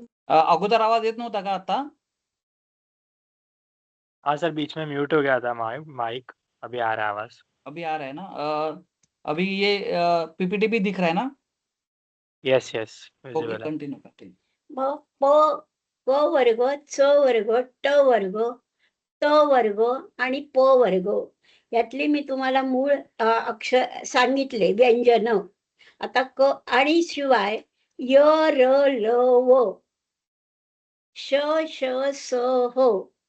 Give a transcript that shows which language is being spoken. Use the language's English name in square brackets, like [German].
[Marathi] अगोदर आवाज येत नव्हता का आता? [Hindi] हाँ सर, बीच में म्यूट हो गया था माइक, अभी आ रहा है आवाज. अभी आ रहा है ना? अभी ये पीपीटी भी दिख रहा है ना? [English] yes yes, okay, [Hindi] विजिबल है. [English] Continue continue. [Marathi] मग प वर्ग, च वर्ग, ट वर्ग, त वर्ग आणि प वर्ग यातले मी तुम्हाला मूळ अक्षर सांगितले, व्यंजन. आता क आणि शिवाय य, र, ल, व, श, श, स, ह.